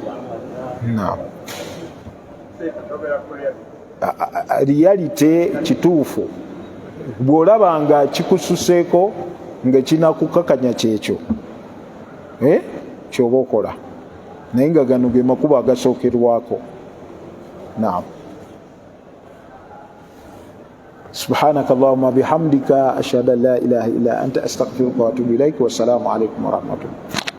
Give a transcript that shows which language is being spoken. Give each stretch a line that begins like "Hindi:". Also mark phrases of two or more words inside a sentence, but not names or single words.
Ganda: Realite kituufu bw'olaba nga kikususeeko nga kinakukakanya kyekyo kyoba okola, naye nga gano ge makubo agasookerwako. Naam.
Arabic: سبحانك اللهم بحمدك أشهد أن لا إله إلا أنت أستغفرك وأتوب إليك والسلام عليكم ورحمة الله.